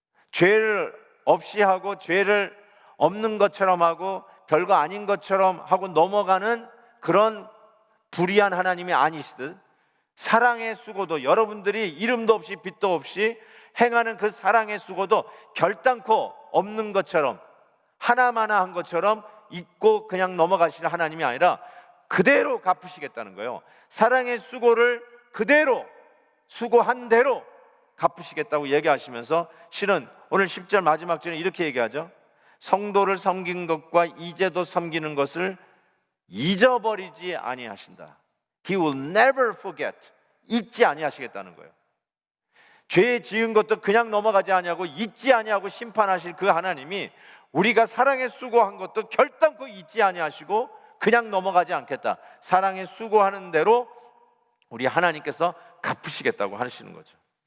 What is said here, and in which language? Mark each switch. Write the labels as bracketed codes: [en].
[ko] 죄를 없이 하고 죄를 없는 것처럼 하고 별거 아닌 것처럼 하고 넘어가는 그런 불의한 하나님이 아니시듯, 사랑의 수고도, 여러분들이 이름도 없이 빛도 없이 행하는 그 사랑의 수고도 결단코 없는 것처럼, 하나마나 한 것처럼 잊고 그냥 넘어가시는 하나님이 아니라 그대로 갚으시겠다는 거예요. 사랑의 수고를 그대로, 수고한 대로 갚으시겠다고 얘기하시면서 실은 오늘 10절 마지막 절에 이렇게 얘기하죠. 성도를 섬긴 것과 이제도 섬기는 것을 잊어버리지 아니하신다. [en] He will never forget, [ko] 잊지 아니하시겠다는 거예요. 죄 지은 것도 그냥 넘어가지 아니하고 잊지 아니하고 심판하실 그 하나님이 우리가 사랑에 수고한 것도 결단코 잊지 아니하시고 그냥 넘어가지 않겠다. 사랑에 수고하는 대로 우리 하나님께서 갚으시겠다고 하시는 거죠.